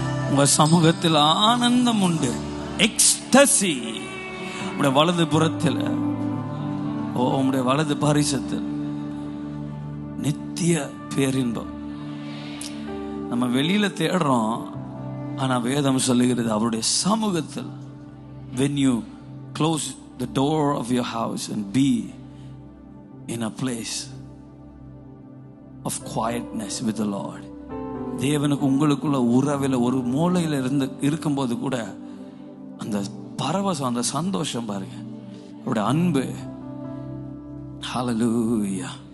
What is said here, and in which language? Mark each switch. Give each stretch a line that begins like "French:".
Tamil: உங்க சமூகத்தில் ஆனந்தம் உண்டு, எக்ஸ்டசி. உடைய வலது புறத்தில், உங்களுடைய வலது பாரிசத்தில் நித்திய பேரின்பம். நம்ம வெளியில தேடுறோம், ஆனா வேதம் சொல்லுகிறது அவருடைய சமூகத்தில்.
English: when you close the door of your house and be in a place of quietness with the Lord.
Tamil: தேவனுக்கு உங்களுக்குள்ள உறவில் ஒரு மூலையில இருந்து இருக்கும்போது கூட அந்த பரவசம், அந்த சந்தோஷம் பாருங்க, அவருடைய அன்பு. ஹல்லேலூயா.